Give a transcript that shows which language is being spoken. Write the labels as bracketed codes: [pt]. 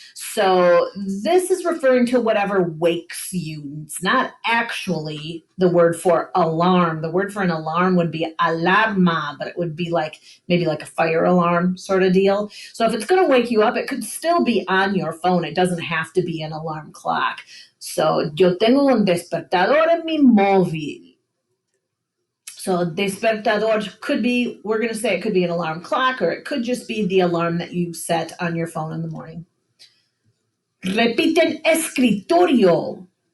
[en] So this is referring to whatever wakes you. It's not actually the word for alarm. The word for an alarm would be alarma, but it would be like maybe like a fire alarm sort of deal. So if it's going to wake you up, it could still be on your phone. It doesn't have to be an alarm clock. [es] So yo tengo un despertador en mi móvil. [en] So despertador could be, we're going to say it could be an alarm clock, or it could just be the alarm that you set on your phone in the morning. [es] Repiten escritorio.